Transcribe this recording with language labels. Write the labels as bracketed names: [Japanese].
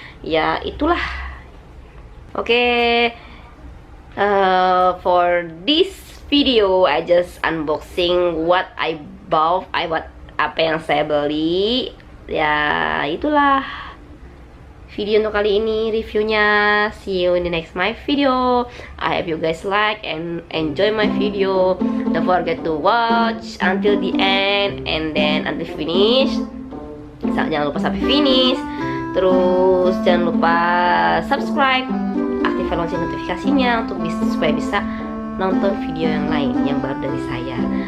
[Indonesian] Ya itulah. [English] Oke, for this video I just unboxing what I bought, [Indonesian] apa yang saya beli. Ya itulah video untuk kali ini reviewnya. [English] See you in the next my video. I hope you guys like and enjoy my video. Don't forget to watch until the end and then until finish. [Indonesian] Jangan lupa sampai finish. Terus jangan lupa subscribe, aktifkan lonceng notifikasinya untuk supaya bisa nonton video yang lain yang baru dari saya.